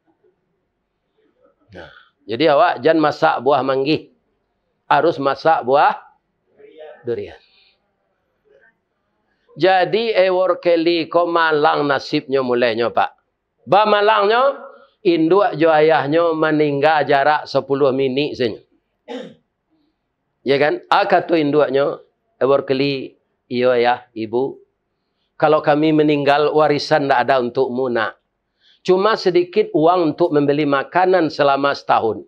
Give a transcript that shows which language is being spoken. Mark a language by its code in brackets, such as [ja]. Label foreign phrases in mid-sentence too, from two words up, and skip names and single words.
[min] Nah, jadi awak jangan masak buah manggi. [id] Harus masak buah durian. [min] Jadi Howard Clay ko malang nasibnya mulainya Pak. Ba malangnya induk jo ayahnya meninggal jarak 10 minit saja. [id] Ya kan? [min] Kata induknya Howard Clay, iyo ayah, ibu. [id] Kalau kami meninggal warisan tidak ada untukmu nak. Cuma sedikit uang untuk membeli makanan selama setahun.